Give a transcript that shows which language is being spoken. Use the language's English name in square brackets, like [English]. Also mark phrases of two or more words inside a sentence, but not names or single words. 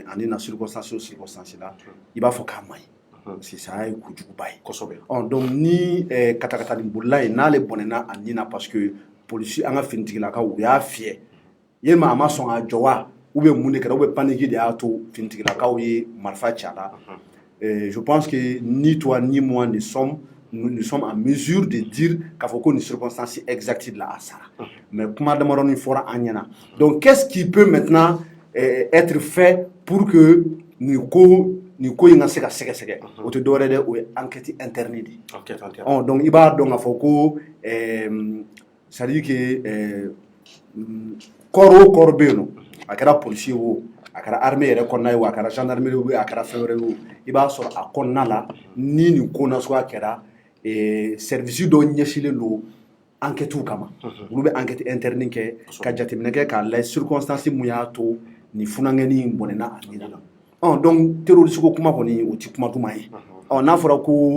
[Bambara] ani na circonstance o circonstance la i b'a fɔ k'a man ɲi [French] parce que [Bambara] saya ye kojuguba ye kosɛbɛ donc ni katakatani bolila ye n'ale bɔnɛna a nin na [French] parce que [Bambara] polisi an ka finitigilakaw u y'a fiyɛ yalima a ma sɔn ka jɔ wa [French] ou bien [Bambara] mun de kɛra [French] ou bien [Bambara] paniki de y'a to finitigilakaw ye marifa ci a la [French] je pense que ni toi ni moi nous sommes en mesure de dire [Bambara] k'a fɔ ko nin [French] circonstance exacte [Bambara] de la a sara mais kuma damadɔni fɔra an ɲɛna [French] donc qu'est-ce qui peut maintenant être fait pour que [Bambara] nin ko in ka se ka sɛgɛsɛgɛ o tɛ dɔwɛrɛ dɛ o ye [French] enquête interne [Bambara] de donc i b'a dɔn k'a fɔ ko [French] c'est à dire que [Bambara] kɔrɔ o kɔrɔ bɛ yen nɔ a kɛra policier o a kɛra armée yɛrɛ kɔnɔna ye o a kɛra gendarmerie o a kɛra fɛn wɛrɛ ye o i b'a sɔrɔ a kɔnɔna la ni nin ko nasuguya kɛra service dɔ ɲɛsilen don enquêtew kama olu bɛ [French] enquête interne [Bambara] kɛ ka jateminɛ kɛ k'a lajɛ circonstance mun y'a to nin funakɛni in bɔnɛna a nin na [French] donc terroriste [Bambara] ko kuma kɔni o tɛ kuma duman ye n'a fɔra ko